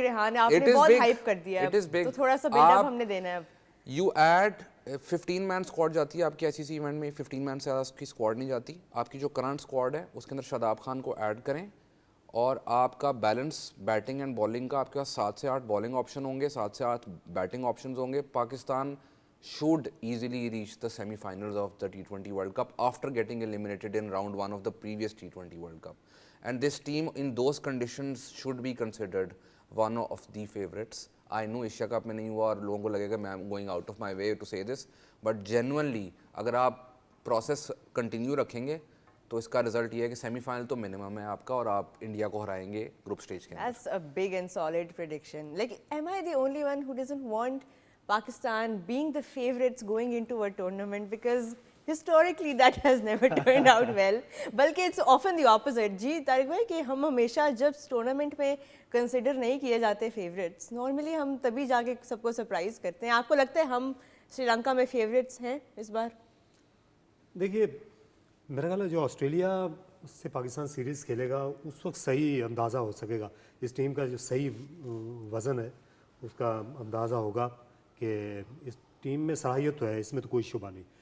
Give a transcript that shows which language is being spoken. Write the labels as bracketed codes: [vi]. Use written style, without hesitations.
[ur] ریحان آپ نے بہت ہائپ کر دیا ہے, تو تھوڑا سا بلڈ اپ ہم نے دینا ہے. اب [en] you add 15 main squad [ur] جاتی ہے آپ کی ICC ایونٹ میں. 15 مین سے زیادہ اس کی اسکواڈ نہیں جاتی. آپ کی جو کرنٹ اسکواڈ ہے اس کے اندر شاداب خان کو ایڈ کریں, اور آپ کا بیلنس بیٹنگ اینڈ بالنگ کا آپ کے پاس 7 سے 8 بالنگ آپشن ہوں گے, 7 سے 8 بیٹنگ آپشنز ہوں گے. [en] Pakistan should easily reach the semi-finals of the T20 World Cup after getting eliminated in round 1 of the previous T20 World Cup. And this team in those conditions should be considered one of the favorites. I know [ur] Asia Cup میں نہیں ہوا اور لوگوں کو لگے گا میں [en] am going out of my way to say this, but genuinely [ur] اگر آپ پروسیس کنٹینیو رکھیں گے تو اس کا رزلٹ یہ ہے کہ سیمی فائنل تو منیمم ہے آپ کا اور آپ انڈیا کو ہرائیں گے گروپ سٹیج کے اندر. [en] That's a big and solid prediction. Like, am I the only one who doesn't want Pakistan being the favorites going into a tournament? Because historically that has never turned out well. [ur] بلکہ [en] it's often the opposite. [ur] جی طارق بھائی کہ ہم ہمیشہ جب tournament میں consider نہیں کیے جاتے فیوریٹس, نارملی ہم تبھی جا کے سب کو سرپرائز کرتے ہیں. آپ کو لگتا ہے ہم سری لنکا میں فیوریٹس ہیں اس بار؟ دیکھیے میرا خیال ہے جو آسٹریلیا سے پاکستان سیریز کھیلے گا اس وقت صحیح اندازہ ہو سکے گا, اس ٹیم کا جو صحیح وزن ہے اس کا اندازہ ہوگا کہ اس ٹیم میں صلاحیت تو ہے, اس میں تو کوئی شبہ نہیں.